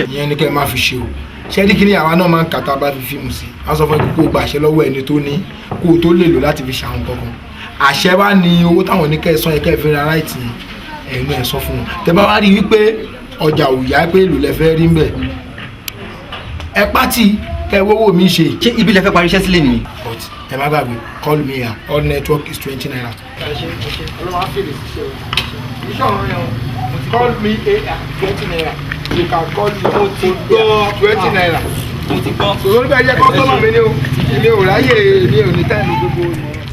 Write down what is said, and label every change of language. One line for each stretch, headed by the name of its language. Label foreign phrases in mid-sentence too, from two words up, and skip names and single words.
Yoruba: ìyẹn ni kẹ́ ẹ máa fi ṣe o ṣẹ́ẹ́dí kìíní àwa náà máa ń kàtà bá fi fíìmù sí i wọ́n sọ fún ẹ kó o gbàṣẹ lọ́wọ́ ẹni tó ní kó o tó lè lò láti fi ṣàwọn kankan àṣẹ wá ní owó táwọn oníkẹ́sán yẹn kẹ́ẹ̀ fi ra right ni ẹ̀nu ẹ̀ sọ fún wọn tẹ bá wá rí wípé ọjà ò yá pé èlò lẹ fẹ́ rí ń bẹ̀ ẹ pátì kẹ́ wọ́wọ́ mi ṣe. ṣé ibi lẹ fẹ́ parí iṣẹ́ sílẹ̀ nìyí.
English: but
Yoruba: ẹ má gbàgbé
English: call me here all network is 20 naira. call me here 20 naira you can call me
Yoruba: mo ti gbọ́
English: 20 naira.
Yoruba: mo ti gbọ́. sọ̀rọ̀ nígbà jẹ́ kọ́sọ́mà mi ni o ilé ò ráyè ní òní táìmù gbogbo ìmọ̀.